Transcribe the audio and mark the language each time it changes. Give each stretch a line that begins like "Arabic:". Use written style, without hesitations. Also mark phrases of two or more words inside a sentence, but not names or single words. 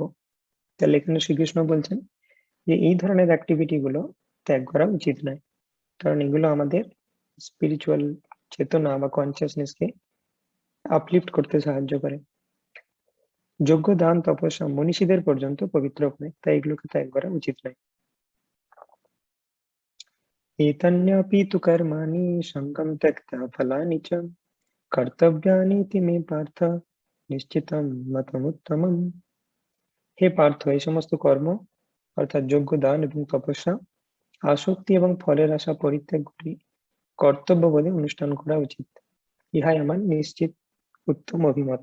Bangla: তাহলে এখানে শ্রীকৃষ্ণ বলছেন যে এই ধরনের অ্যাক্টিভিটি গুলো ত্যাগ করা উচিত নয়, কারণ এগুলো আমাদের স্পিরিচুয়াল চেতনা বা কনসিয়াসনেস কে আপলিফট করতে সাহায্য করে। যজ্ঞ দান তপস্যা মনীষীদের পর্যন্ত পবিত্র করে, তাই এগুলোকে ত্যাগ করা উচিত নয়।
Sanskrit: एतन्यापि तु कर्माणि सङ्गं त्यक्त्वा फलानि च कर्तव्यानीति मे पार्थ নিশ্চিতম মতমুত্তমম।
Bangla: হে পার্থ, এই সমস্ত কর্ম অর্থাৎ যজ্ঞ দান এবং তপস্যা আসক্তি এবং ফলের আশা পরিত্যাগ করে কর্তব্য বলে অনুষ্ঠান করা উচিত, ইহাই আমার নিশ্চিত উত্তম অভিমত।